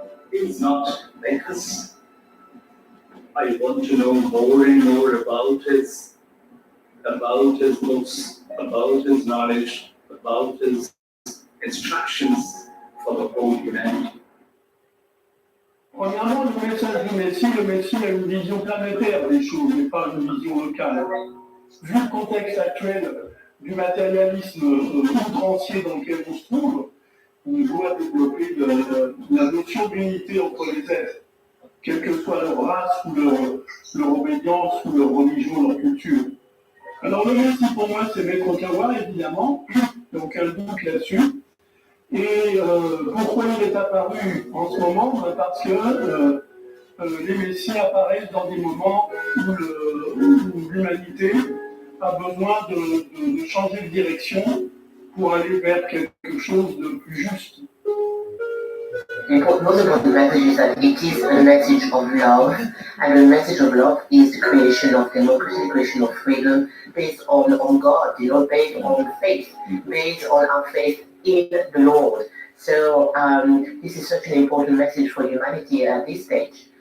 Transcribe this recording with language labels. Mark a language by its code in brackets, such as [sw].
[en] He is not like us. I want to know more and more about his books, about his knowledge, about his instructions for the whole humanity. [fr] Premièrement, le message du Messie, le Messie a une vision planétaire des choses, mais pas une vision locale. Vu le contexte actuel du matérialisme outrancier dans lequel on se trouve, on doit développer la notion d'unité entre les êtres, quelle que soit leur race, ou leur obédience, ou leur religion, leur culture. Alors le récit pour moi c'est Maître Koan évidemment, donc un book là-dessus. Et pourquoi il est apparu en ce moment? Parce que les messies apparaissent dans des moments où l'humanité a besoin de changer de direction pour aller vers quelque chose de plus juste. [en] The most important message is that it is a message of love, and the message of love is the creation of democracy, the creation of freedom based on God, based on faith, based on our faith in the Lord. So this is such an important message for humanity at this stage.